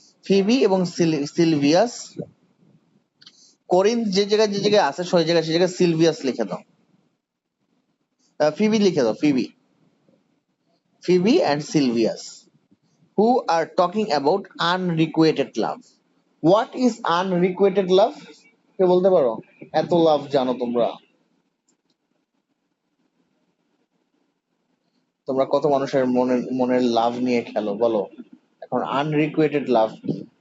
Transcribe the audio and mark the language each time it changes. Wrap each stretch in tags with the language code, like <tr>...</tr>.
<bn>Phoebe এবং Sylvius, করিন যে জায়গায় আছে সেই জায়গায় সিলভিয়াস লিখে দাও, ফিবি লিখে দাও, Phoebe and Sylvius,</bn> <en>who are talking about unrequited love. What is unrequited love?</en> <bn>কে বলতে পারো? এত লাভ জানো তোমরা, কত মানুষের মনের লাভ নিয়ে খেলো বলো। এখন আনরিকুয়েটেড লাভ কি?</bn>